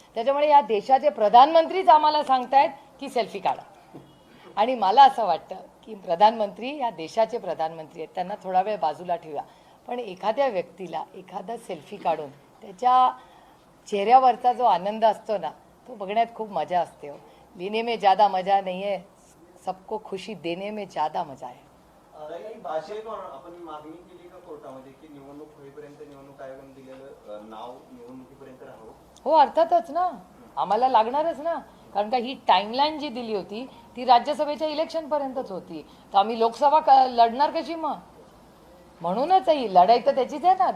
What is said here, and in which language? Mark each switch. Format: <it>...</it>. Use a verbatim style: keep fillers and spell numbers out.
<mr>त्याच्यामुळे या देशाचे प्रधानमंत्रीच आम्हाला सांगतायत की सेल्फी काढा. आणि मला असं वाटतं की प्रधानमंत्री या देशाचे प्रधानमंत्री आहेत, त्यांना थोडा वेळ बाजूला ठेवूया. पण एखाद्या व्यक्तीला एखादा सेल्फी काढून त्याच्या चेहऱ्यावरचा जो आनंद असतो ना तो बघण्यात खूप मजा असते.</mr> <hi>हो, लेने में ज़्यादा मजा नहीं है, सबको खुशी देने में ज़्यादा मजा है.</hi> <mr>काही भाषेत आपण मागणी केली का कोर्टामध्ये की निवडणूक होईपर्यंत निवडणूक आयोगाने दिलेलं अ, नाव निवडणुकीपर्यंत राहावं? हो, अर्थातच ना, आम्हाला लागणारच ना, कारण का ही टाईमलाईन जी दिली होती ती राज्यसभेच्या इलेक्शनपर्यंतच होती. तर आम्ही लोकसभा क- लढणार कशी मग? म्हणूनच ही लढाई तर त्याचीच आहे ना.</mr>